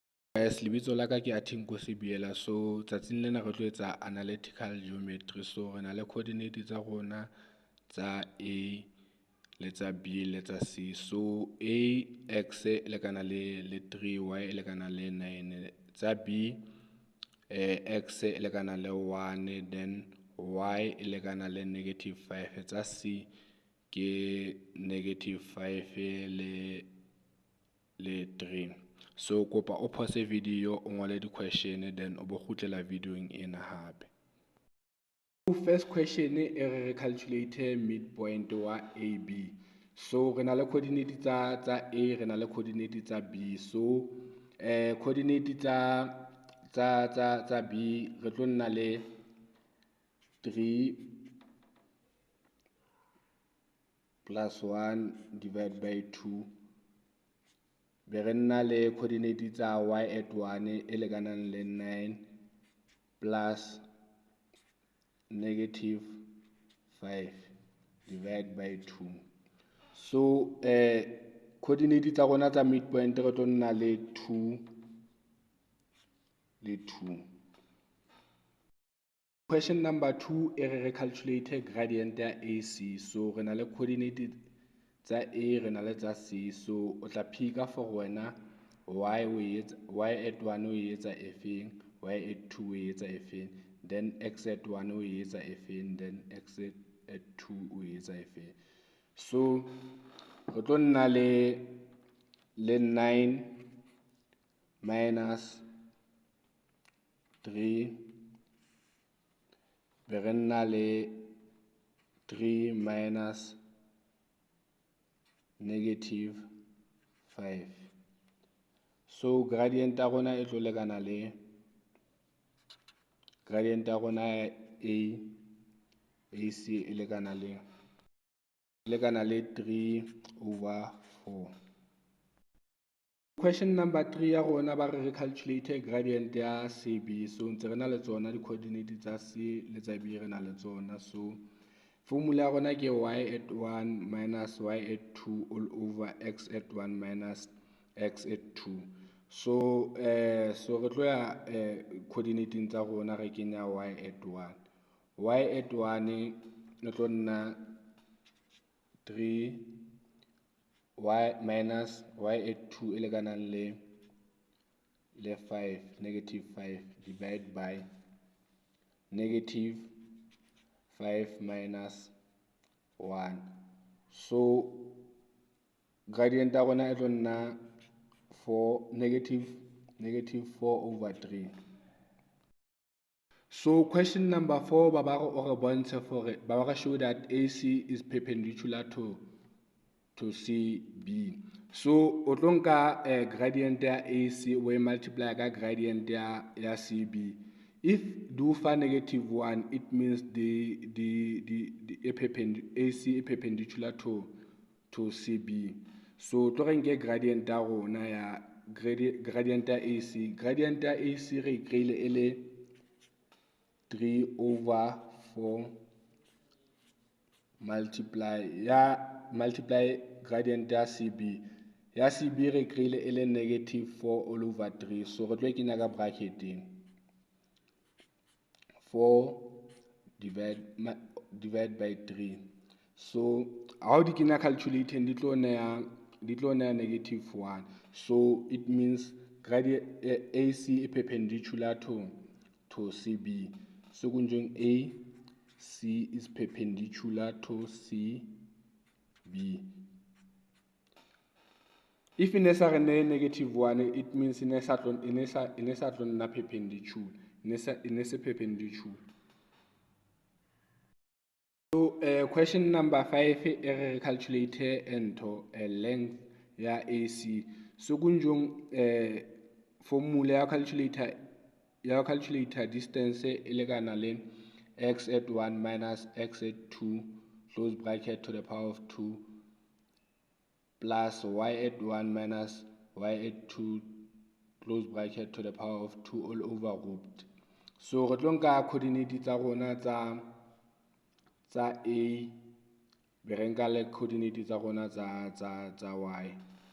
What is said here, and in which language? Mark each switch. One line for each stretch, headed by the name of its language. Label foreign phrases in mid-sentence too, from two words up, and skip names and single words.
Southern Sotho: Lebitso la ka ke Athinko Sibiela. So tsatsing lena re tlo etsa
English: analytical geometry.
Southern Sotho: So re na le coordinate tsa rona tsa A le tsa B le tsa C. So A x e lekana le 3, y e lekana le 9, tsa B x e lekana le 1, then y e lekana le -5, tsa C ke -5 le 3. So kopa o
English: pause video
Southern Sotho: o ngole di
English: question then
Southern Sotho: o bo khutlela videoing ena hape.
English: First question
Southern Sotho: e re
English: calculate midpoint
Southern Sotho: wa AB. So re na le coordinate tsa A, re na le coordinate tsa B. So coordinate tsa B re tlo nna le
English: 3 plus 1 divided by 2.
Southern Sotho: Be re nna le coordinate tsa
English: y at 1
Southern Sotho: e lekanang le
English: 9 plus -5 divided by 2.
Southern Sotho: So coordinate tsa rona tsa midpoint re tlo nna le 2 le 2.
English: Question number 2
Southern Sotho: e re
English: calculate gradient
Southern Sotho: ya AC. So re na le coordinate tsa A, re na le tsa C. So o tla phika for wena
English: y at 1
Southern Sotho: o etsa efeng,
English: y at 2
Southern Sotho: o etsa efeng,
English: then x at 1
Southern Sotho: o etsa efeng,
English: then x at 2
Southern Sotho: o etsa efeng. So re tlo nna le
English: 9 minus 3
Southern Sotho: be re nna le
English: 3 minus -5.
Southern Sotho: So gradient ya rona e tlo lekana le gradient ya rona AC e lekana le 3/4.
English: Question number 3
Southern Sotho: ya rona ba re
English: calculate gradient
Southern Sotho: ya CB. So ntse re na le tsona di coordinate tsa C le tsa B re na le tsona. So formula ya rona ke
English: y at 1 minus y at 2 all over x at 1 minus x at 2.
Southern Sotho: So re tlo ya coordinating tsa rona re kenya
English: y at 1. Y at 1
Southern Sotho: e tlo nna
English: 3 y minus y at 2
Southern Sotho: e lekanang le 5,
English: -5 divided by -5 minus 1.
Southern Sotho: So gradient ya rona e tlo nna -4/3. So question number 4 ba re bontshe for ba re
English: show that AC is perpendicular to CB.
Southern Sotho: So o tlo nka gradient ya AC o e multiply ka gradient ya CB.
English: If do fa -1, it means AC is perpendicular to CB.
Southern Sotho: So tlo re nke gradient ya rona ya gradient ya AC. Gradient ya AC re kreile e le 3/4
English: multiply gradient
Southern Sotho: ya CB. Ya CB re kreile e le -4
English: all over 3.
Southern Sotho: So re tlo e kenya ka bracketing.
English: 4 divide by 3.
Southern Sotho: So how di kenya calculating di tlo nea -1.
English: So it means gradient AC is perpendicular to CB. So kunjong AC is perpendicular to CB. If in a -1, it means in a perpendicular. Perpendicular. So question number 5 e calculate length ya AC. So kunjong formula ya calculator distance
Southern Sotho: e lekana le
English: x at 1 minus x at 2 close bracket to the power of 2 plus y at 1 minus y at 2 close bracket to the power of 2 all over root.
Southern Sotho: So re tlo nka coordinate tsa rona tsa A be re nka le coordinate tsa rona tsa y.